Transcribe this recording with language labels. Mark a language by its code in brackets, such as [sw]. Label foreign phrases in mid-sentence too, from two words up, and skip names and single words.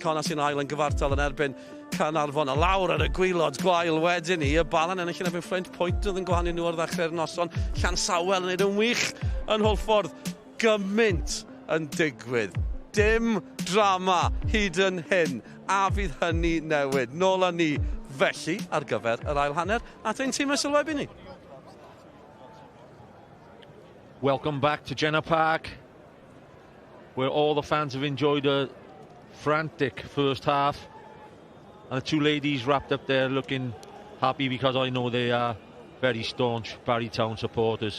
[cy] Ceicona sy'n ail yn gyfartal yn erbyn Carnarfon, a lawr ar y gwylod gwael wedyn ni, y Balan ennill yn erbyn Fflint, pwynt oedd yn gwahanu nhw ar ddechrau'r noson, Llansawel yn neud yn wych yn Hwlffordd. Gymaint yn digwydd. Dim drama hyd yn hyn, a fydd hynny newid. Nôl â ni felly ar gyfer yr ail hanner, at ein tîm y sylwebu ni. [en] Welcome back to Jenner Park, where all the fans have enjoyed a frantic first half, and the 2 ladies wrapped up there looking happy because I know they are very staunch Barry Town supporters.